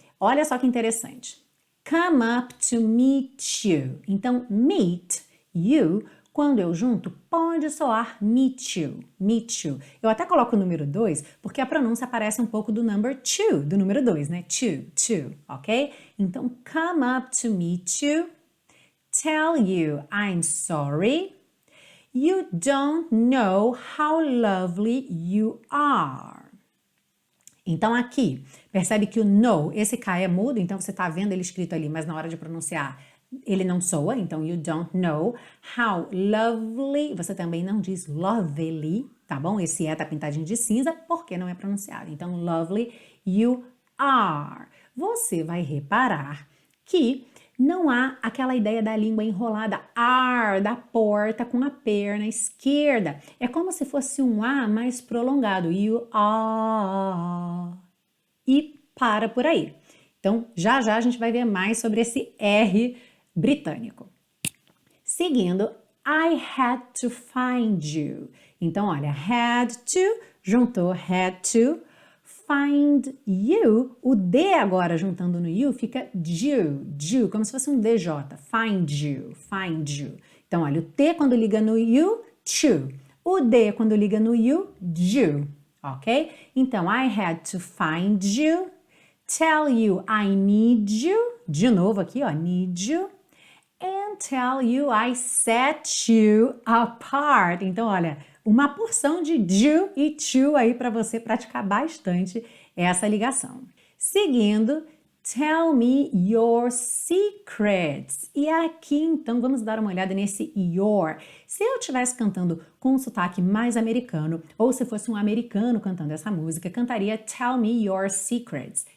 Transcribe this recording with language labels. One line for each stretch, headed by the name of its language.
Portuguese: Olha só que interessante.
English: Come up to meet you.
Portuguese: Então, meet, you, quando eu junto, pode soar
English: meet you, meet you.
Portuguese: Eu até coloco o número 2, porque a pronúncia parece um pouco do number 2, do número 2, né?
English: Two, ok? Então, come up to meet you, tell you I'm sorry, you don't know how lovely you are.
Portuguese: Então aqui, percebe que o know, esse K é mudo, então você está vendo ele escrito ali, mas na hora de pronunciar ele não soa, então
English: you don't know how lovely,
Portuguese: você também não diz lovely, tá bom? Esse tá pintadinho de cinza porque não é pronunciado. Então lovely you are. Você vai reparar que não há aquela ideia da língua enrolada ar, da porta com a perna esquerda. É como se fosse um A mais prolongado.
English: You are.
Portuguese: E para por aí. Então, já já a gente vai ver mais sobre esse R britânico.
English: Seguindo, I had to find you.
Portuguese: Então, olha, had to, juntou had to, find you, o D agora juntando no you fica you, como se fosse um DJ, find you. Então, olha, o T quando liga no you, to. O D quando liga no you, ok?
English: Então, I had to find you, tell you I need you,
Portuguese: de novo aqui, ó,
English: need you, and tell you I set you apart.
Portuguese: Então, olha, uma porção de you e to aí para você praticar bastante essa ligação.
English: Seguindo, tell me your secrets.
Portuguese: E aqui, então, vamos dar uma olhada nesse your. Se eu estivesse cantando com um sotaque mais americano, ou se fosse um americano cantando essa música, cantaria
English: tell me your secrets.